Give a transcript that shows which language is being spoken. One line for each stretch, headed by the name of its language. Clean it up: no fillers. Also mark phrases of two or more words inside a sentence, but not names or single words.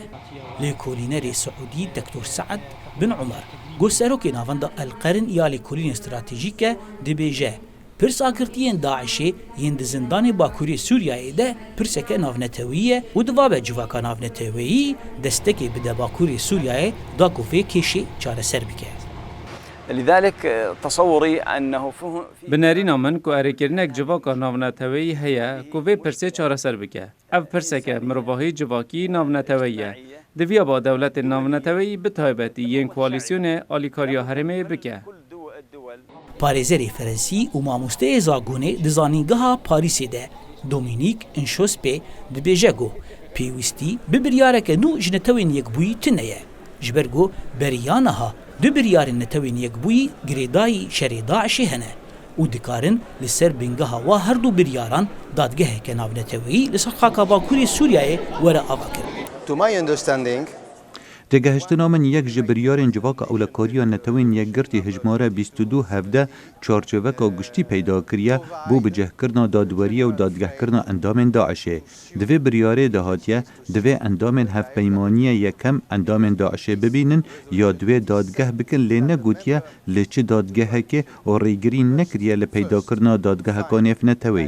Kurdish: Lêkolînerê Siûdî Dektor Saed bin Umer got serokê navenda Elqerin ya lêkolînê stratejîk e dibêje pirsa girtiyên Daişê yên di zindanê Bakurê Sûriyayê de pirseke navnetewî ye û divabe civaka navnetewî destekê bide Bakurê Sûriyayê da ku vê kêşê çareser bike.
Arabic: لذلك تصوري انه
Kurdish: بنارîna min ku erêkirinek civaka navnetewî heye ku vê pirsê çareser bike. Ev pirseke mirovahî civakî navnetewî ye. Diviya ba dewletên navnetewî bi taybetî yên koalîsyonê alîkariya herêmê bike. Parêzerê Ferensî û mamosteyê Zagonê di zanîngeha Parîsê de Dominique Inchospê dibêje got pêwîstî bi biryareke nû ji netewên yekbûyî tune ye. Ji ber got beriya niha du biryarên netewên yekbûyî girêdayî şerê Daişê hene û dikarin li ser bîngeha wa her du biryaran dadgeheke navnetewî li ser xaka Bakurê Sûriyayê were avakirin.
English: To my understanding,
Kurdish: تێگەهشتنا من یەک ji biryarên civaka ewlekariya netewên yekgirtî hejmara 22 hevde çarçoveka giştî peyda kiriye bû bicehkirina dadweriye û dadgehkirina endamên Daişê. Di vê biryarê de hatiye divê endamên hevpeymaniye yekem endamên Daişê bibînin ya divê dadgeh bikin lê negotiye li çi dadgehekê û rêgirî nekiriye li peydakirina dadgeheka nêvnetewî.